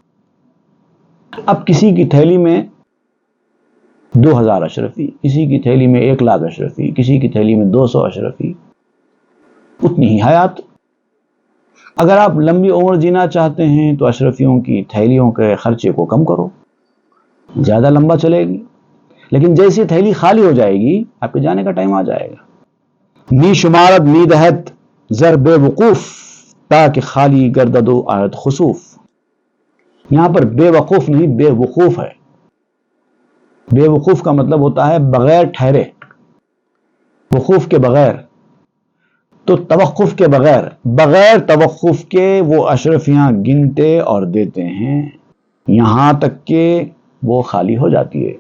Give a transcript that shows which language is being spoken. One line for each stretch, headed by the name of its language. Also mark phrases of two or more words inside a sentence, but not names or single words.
Urdu: اب کسی کی تھیلی میں 2000 اشرفی، کسی کی تھیلی میں 1,00,000 اشرفی، کسی کی تھیلی میں 200 اشرفی، اتنی ہی حیات۔ اگر آپ لمبی عمر جینا چاہتے ہیں تو اشرفیوں کی تھیلیوں کے خرچے کو کم کرو، زیادہ لمبا چلے گی۔ لیکن جیسی تھیلی خالی ہو جائے گی آپ کے جانے کا ٹائم آ جائے گا۔
Persian: نی شمارت نی دہت زر بے وقوف، تاکہ خالی گردد و آیت خسوف۔
Urdu: یہاں پر بے وقوف نہیں بے وقوف ہے۔ بے وقوف کا مطلب ہوتا ہے بغیر ٹھہرے، وقوف کے بغیر، تو توقف کے بغیر توقف کے وہ اشرفیاں گنتے اور دیتے ہیں یہاں تک کہ وہ خالی ہو جاتی ہے۔